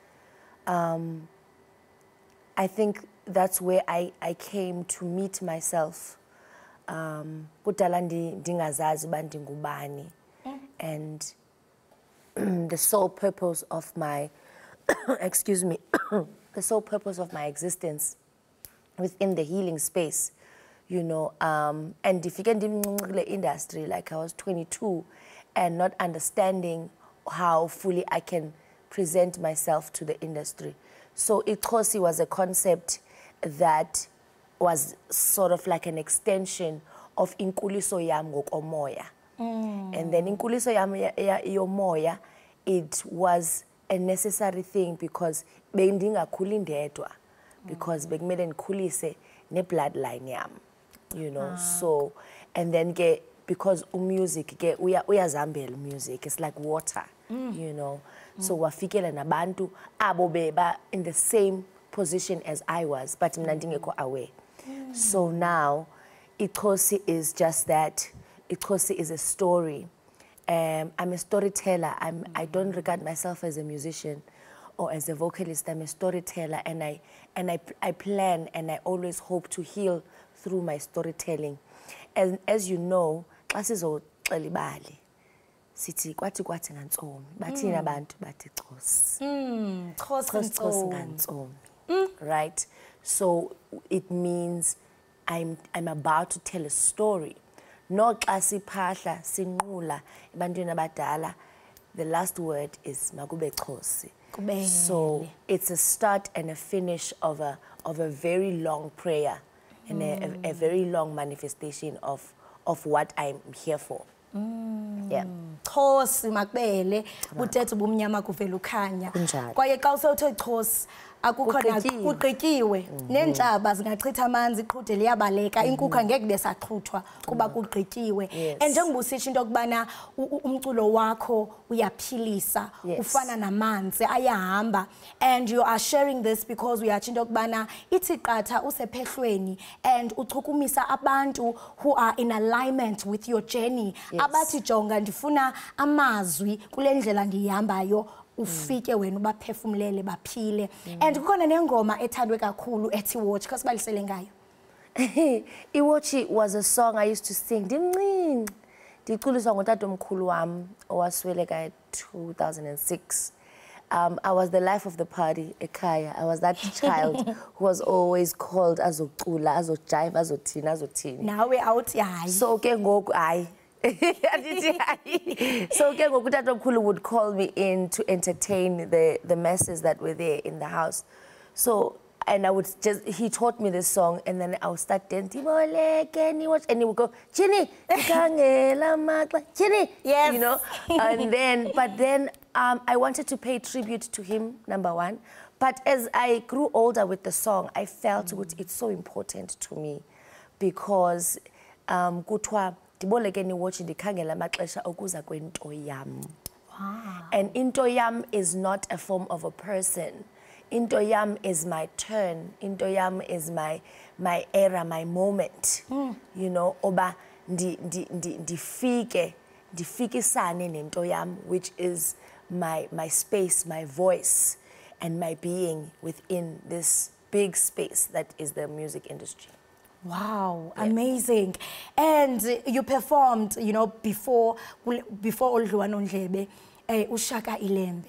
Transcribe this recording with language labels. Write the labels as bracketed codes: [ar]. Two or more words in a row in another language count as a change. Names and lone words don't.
[en] I think that's where I came to meet myself. [xh] Kudala ndingazazi uba ndingubani, [en] and the sole purpose of my excuse me the sole purpose of my existence within the healing space, you know, and [xh] ndifike ndimncinci [en] industry like I was 22 and not understanding how fully I can present myself to the industry. So Xhosa was a concept that was sort of like an extension of [xh] inkuliso yam ngokomoya. [en] And then [xh] inkuliso yam yomoya, [en] it was a necessary thing because [xh] bendingakhuli ndedwa, [en] because [xh] bekumele ndikhulise ne bloodline yam, [en] you know. So, and then because music uyazihambela music, it's like water, you know. So [xh] wafikela nabantu abo beba [en] in the same position as I was, but [xh] mna ndingekho [en] aware. So now Xhosa is just that. Xhosa is a story. I'm a storyteller. I don't regard myself as a musician or as a vocalist. I'm a storyteller, and I plan and I always hope to heal through my storytelling. And as you know, [xh] sizoxela ibali sithi kwathi ngantsomi, bathina abantu bathi Xhosa. Xhosa ngantsomi. [en] Right? So it means I'm about to tell a story. [xh] No xa siphahla sinqula ebantwini abadala [en] the last word is [xh] makube Khosi. Kubele. [en] So it's a start and a finish of a very long prayer and a very long manifestation of what I'm here for. Yeah. [xh] Khosi makubele uthetha ubumnyama kuvela ukhanya. Kwaye xa usewuthe Khosi akukhona kuqityiwe neentshaba zingachitha amanzi iqhude liyabaleka inkukhu ngeke besaqhuthwa kuba kuqityiwe. And njengoba usitsho into okubana umculo wakho uyaphilisa ufana namanzi ayahamba, [en] and you are sharing this because [xh] uyatsho into okubana ithi qatha usephehlweni [en] and [xh] uchukumisa abantu [en] who are in alignment with your journey. [xh] Abathi jonga ndifuna amazwi kule ndlela ndihambayo ufike wena ubaphefumlele baphile. And kukhona nengoma ethandwe kakhulu ethi Watch, khosibalisele ngayo. [en] Watch was a song I used to sing [xh] ndimncinci ndiculiswa ngutatomkhulu wami owasweleka [en] 2006. I was the life of the party ekhaya. I was that child who was always called [xh] azocula azojive azothini azothini. Nawe awuthi hayi. [en] So [xh] ke ngoku hayi. [en] So [xh] ke ngoku utatomkhulu [en] would call me in to entertain the masses that were there in the house. So and I would just, he taught me this song, and then I would start dancing, and he would go, Chini, Chini, yes. You know, and then, but then I wanted to pay tribute to him, number one, but as I grew older with the song, I felt it's so important to me, because [xh] kuthiwa ndibolekeni watch ndikhangela amaxesha okuza kwento yam. [en] And [xh] into yam [en] is not a form of a person. [xh] Into yam [en] is my turn. [xh] Into yam [en] is my era, my moment. You know, [xh] oba ndifike sane nento yam, [en] which is my space, my voice, and my being within this big space that is the music industry. Wow, amazing. And you performed, you know, before Oldluwana Ndlebe, uShaka ILEMBE.